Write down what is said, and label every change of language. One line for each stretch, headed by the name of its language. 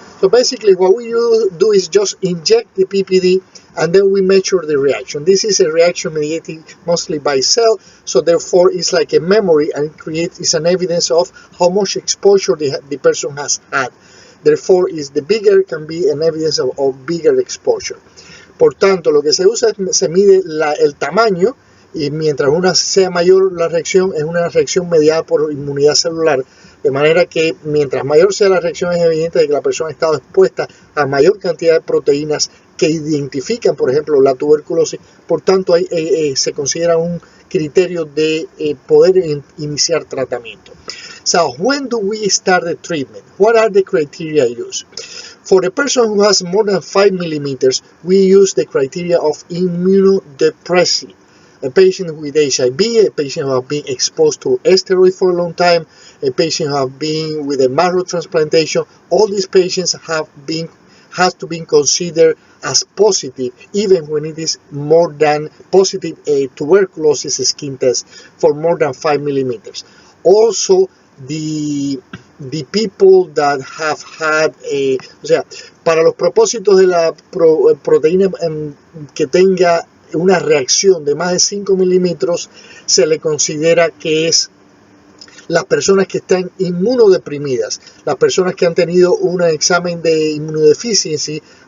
English: So basically what we do is just inject the PPD and then we measure the reaction. This is a reaction mediated mostly by cell, so therefore it's like a memory and it's an evidence of how much exposure the person has had. Therefore, the bigger can be an evidence of bigger exposure.
Spanish: Por tanto, lo que se usa es se mide el tamaño, y mientras una sea mayor la reacción, es una reacción mediada por inmunidad celular, de manera que mientras mayor sea la reacción es evidente de que la persona ha estado expuesta a mayor cantidad de proteínas que identifican, por ejemplo, la tuberculosis. Por tanto, se considera un criterio de poder iniciar tratamiento.
English: So, when do we start the treatment? What are the criteria used? For the person who has more than 5 millimeters, we use the criteria of immunodepressive. A patient with HIV, a patient who has been exposed to steroids for a long time, a patient who has been with a marrow transplantation, all these patients has to be considered as positive, even when it is more than positive a tuberculosis skin test for more than 5 millimeters. Also, the people that have had
Spanish: o sea, para los propósitos de la proteína que tenga una reacción de más de 5 milímetros, se le considera que es las personas que están inmunodeprimidas, las personas que han tenido un examen de inmunodeficiencia